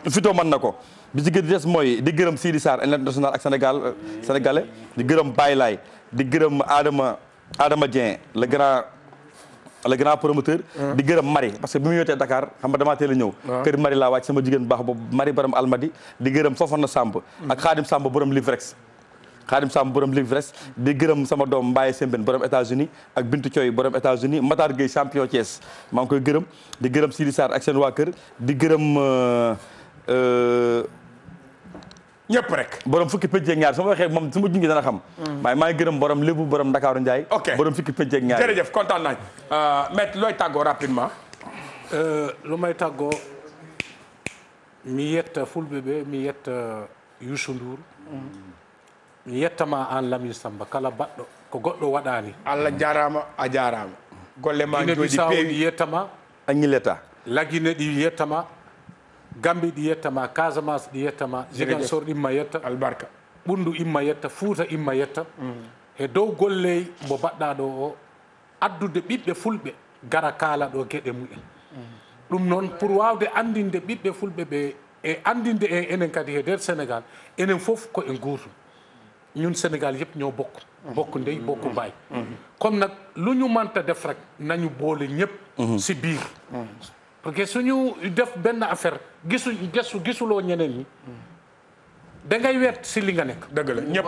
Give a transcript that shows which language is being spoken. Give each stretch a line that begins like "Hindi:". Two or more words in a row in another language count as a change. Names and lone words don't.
Wolof: Vito mën na ko bi ci gën di des mooy di gërëm Sidi Sarr international ak sénégalais di gërëm Baye Laye di gërëm Adama Dieng
French: le grand promoteur
Wolof: di gërëm Marie
French: parce que
Wolof: bi mu ñëwee Dakar xam nga damaa teel a ñëw kër Marie laa wàcc sama jigéen baax boobu Marie borom Almadi di gërëm Fofana Samb ak Khadim Samb borom Livrex di gërëm sama doom Mbaye Sembène borom États-Unis ak Bintu Thioy borom États-Unis Matar Gueye champion Thiès maa ngi koy gërëm di gërëm Sidi Sarr ak seen waa kër di gërëm ñëpp rek borom fukki pëcc ak ñaar su ma waxee moom su ma jungi dana xam waaye maa ngi gërëm borom lébu borom Ndakaaru Ndiaye borom fukki pëcc ak ñaar jërëjëf kontaan nañ maître looy tàggoo rapidement
Fula: lu may tàggoo mi yetta fulɓe ɓe mi yetta Youssou Ndour mi yettama an Lamine Samba kala baɗɗo ko goɗɗo waɗani Allah jarama a jarama golle ma jooɗi peewi ɗi yettama Agnileta Laguine ɗi yettama Gambie ɗi yettama Casamance ɗi yettama Ziguinchor imma yetta albarka Ɓundu imma yetta Fouta imma yetta e dow golley mo mbaɗɗa ɗo o addude ɓiɓɓe fulɓe gara kaala ɗo gueɗe mumen ɗum noon pour wawde andinde ɓiɓɓe fulɓe ɓe e andinde e enen kadi e nder Sénégal enen fof ko e gotum ñun
Wolof: Sénégal yëpp ñoo bokk ndey bokk baay comme nag lu ñu mënta def rek nañu boole ñëpp si biir
French: parce que
Wolof: suñu def benn affaire gisuloo ñeneen ñi da ngay wet si li nga nekk dëgg la ñëpp